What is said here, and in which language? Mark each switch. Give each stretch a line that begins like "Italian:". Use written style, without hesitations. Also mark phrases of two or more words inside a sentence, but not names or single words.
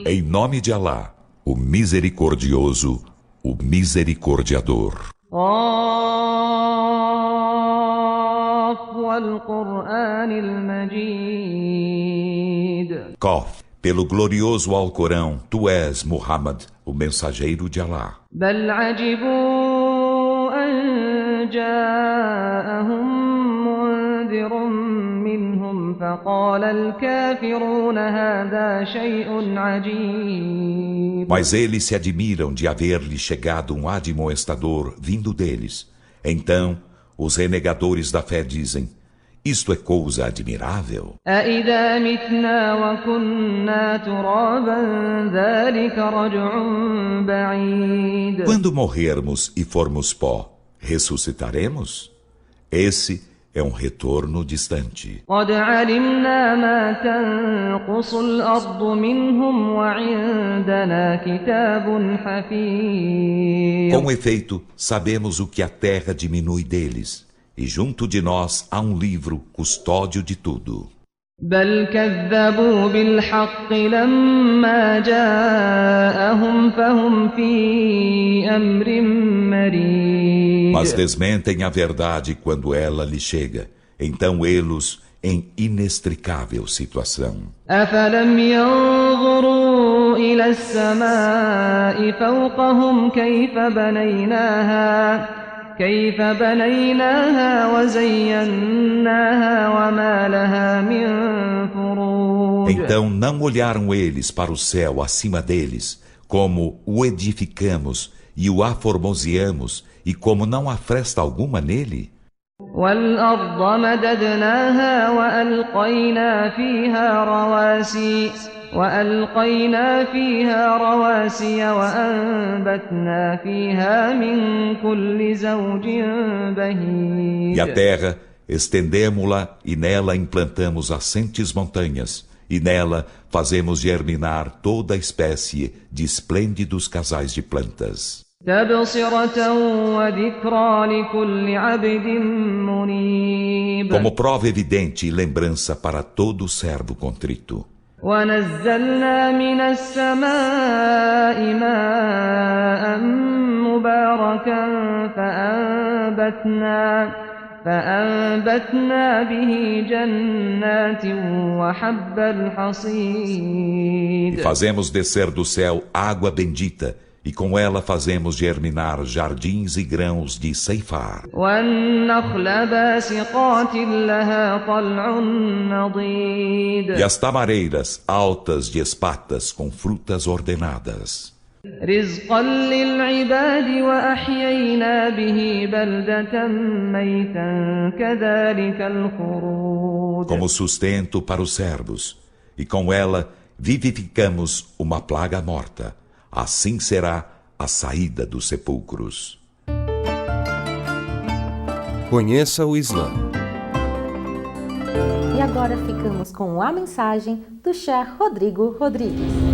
Portuguese: Em nome de Alá, o Misericordioso, o Misericordiador. Qaf, pelo glorioso Alcorão, tu és, Muhammad, o mensageiro de Alá.
Arabic: بل عجبوا أن جاءهم منذر منهم فقال الكافرون هذا شيء عجيب.
Portuguese: Mas eles se admiram de haver-lhe chegado um admoestador vindo deles. Então, os renegadores da fé dizem: isto é coisa admirável.
Arabic: أإذا متنا وكنا ترابا ذلك رجع بعيد.
Portuguese: Quando morrermos e formos pó, ressuscitaremos? Esse é um retorno distante.
Arabic: قد علمنا ما تنقص الأرض منهم وعندنا كتاب حفيظ.
Portuguese: Com efeito, sabemos o que a terra diminui deles, e junto de nós há um livro custódio de tudo.
Arabic: بل كذبوا بالحق لما جاءهم فهم في أمر مريج.
Portuguese: Mas desmentem a verdade quando ela lhe chega, então eles em inextricável situação.
Arabic: أفلم ينظروا إلى السماء فوقهم كيف بنيناها وزيناها وما لها من فروج.
Portuguese: Então não olharam eles para o céu acima deles, como o edificamos e o aformoseamos, e como não há fresta alguma nele?
Arabic: والأرض مددناها وألقينا فيها رواسي وأنبتنا فيها من كل زوج بهيج.
Portuguese: E a terra, estendemo-la e nela implantamos assentes montanhas, e nela fazemos germinar toda a espécie de esplêndidos casais de plantas.
Arabic: تبصرة وذكرى لكل عبد منيب.
Portuguese: Como prova evidente e lembrança para todo servo contrito.
Arabic: ونزلنا من السماء ماء مباركا فأنبتنا به جنات وحب الحصيد.
Portuguese: E fazemos descer do céu água bendita, e com ela fazemos germinar jardins e grãos de ceifar.
Arabic: والنخل باسقات لها طلع نضيد.
Portuguese: E as tamareiras altas de espatas com frutas ordenadas.
Arabic: رزقا للعباد وأحيينا به بلدة ميتا كذلك الخروج.
Portuguese: Como sustento para os servos, e com ela vivificamos uma plaga morta. Assim será a saída dos sepulcros. Conheça o Islã. E agora ficamos com a mensagem do Sheikh Rodrigo Rodrigues.